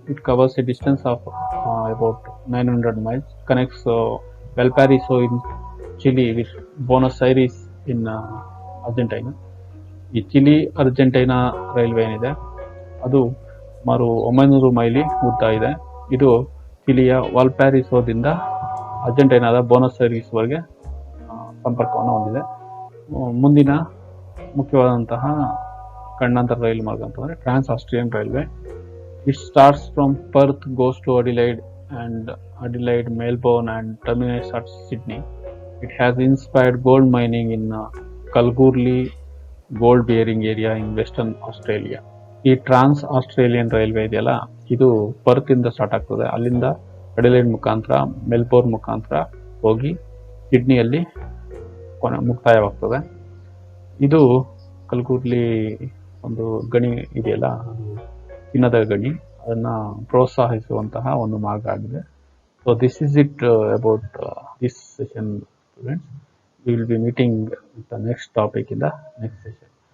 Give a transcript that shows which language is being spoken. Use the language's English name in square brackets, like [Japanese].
[English] It covers a distance of about 900 miles, connects Valparaiso in Chile with Buenos Aires in Argentina. [Kannada] ಈ Chile Argentina railway ಏನಿದೆ ಅದು ಸುಮಾರು 900 mile ಉದ್ದ ಇದೆ. ಇದು ಚಿಲಿಯ ವಾಲ್ಪ್ಯಾರಿಸೋದಿಂದ ಅರ್ಜೆಂಟೈನಾದ ಬೋನಸ್ ಐರಿಸ್ವರೆಗೆ ಸಂಪರ್ಕವನ್ನು ಹೊಂದಿದೆ. ಮುಂದಿನ ಮುಖ್ಯವಾದಂತಹ ಖಂಡಾಂತರ ರೈಲು ಮಾರ್ಗ ಅಂತಂದರೆ ಟ್ರಾನ್ಸ್ Austrian railway. [English] It starts from Perth, goes to Adelaide, and Adelaide, Melbourne, and terminates at Sydney. It has inspired gold mining in Kalgoorlie gold bearing area in Western Australia. [Kannada] ಈ ಟ್ರಾನ್ಸ್ ಆಸ್ಟ್ರೇಲಿಯನ್ ರೈಲ್ವೆ ಇದೆಯಲ್ಲ, ಇದು ಪರ್ತ್ ಇಂದ start ಆಗ್ತದೆ. ಅಲ್ಲಿಂದ ಅಡಿಲೈಡ್ ಮುಖಾಂತರ Melbourne ಮುಖಾಂತರ ಹೋಗಿ ಸಿಡ್ನಿಯಲ್ಲಿ ಮುಕ್ತಾಯವಾಗ್ತದೆ. ಇದು ಕಲ್ಗೂರ್ಲಿ ಒಂದು ಗಣಿ ಇದೆಯಲ್ಲ, ಚಿನ್ನದ ಗಣಿ, ಅದನ್ನು ಪ್ರೋತ್ಸಾಹಿಸುವಂತಹ ಒಂದು ಮಾರ್ಗ ಆಗಿದೆ. [English] So this is it about this session students. We will be meeting with the next topic in the next session.